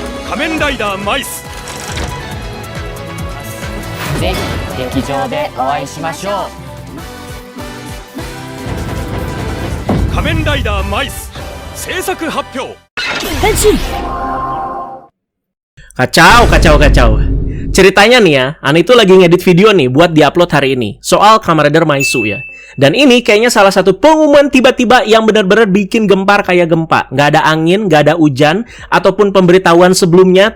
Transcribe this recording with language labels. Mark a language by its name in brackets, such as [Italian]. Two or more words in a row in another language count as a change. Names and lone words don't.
[Japanese] 仮面ライダーマイスぜひ劇場でお会いしましょう。仮面ライダーマイス制作発表。 [Indonesian] Kacau. Ceritanya nih ya, Ana itu lagi ngedit video nih buat diupload hari ini soal Kamen Rider Maisu ya. Dan ini kayaknya salah satu pengumuman tiba-tiba yang benar-benar bikin gempar kayak gempa. Nggak ada angin, nggak ada hujan, ataupun pemberitahuan sebelumnya.